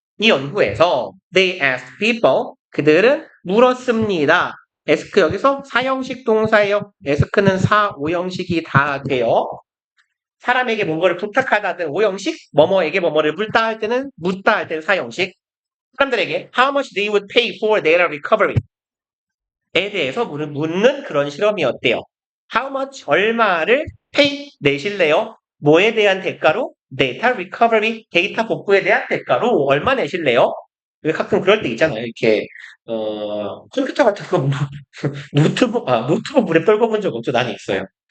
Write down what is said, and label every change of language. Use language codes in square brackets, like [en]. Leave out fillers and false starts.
[ko] 이 연구에서 [en] they asked people [ko] 그들은 물었습니다. ask 여기서 사형식 동사예요. ask는 사, 오형식이 다 돼요. 사람에게 뭔가를 부탁하다든 오형식, 뭐뭐에게 뭐뭐를 묻다 할 때는 묻다 할 때는 사형식. 사람들에게 [en] how much they would pay for data recovery [ko] 에 대해서 묻는 그런 실험이었대요. [en] How much [ko] 얼마를 pay 내실래요? 뭐에 대한 대가로? 데이터 리커버리, 데이터 복구에 대한 대가로 얼마 내실래요? 왜 가끔 그럴 때 있잖아요. 이렇게 컴퓨터 같은 거 노트북 물에 떨궈본 적 없죠. 나는 있어요.